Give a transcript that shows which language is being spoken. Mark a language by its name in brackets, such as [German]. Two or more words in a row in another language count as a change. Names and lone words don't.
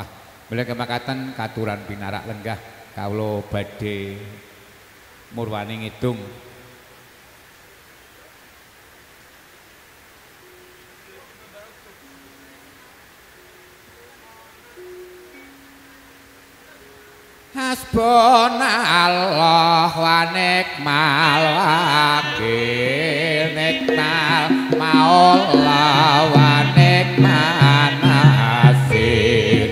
[Javanese] Mula kemakaten katuran pinarak lenggah kawula badhe murwani ngidung [Arabic] حسبنا الله ونعم الوكيل نعم المولى ونعم النصير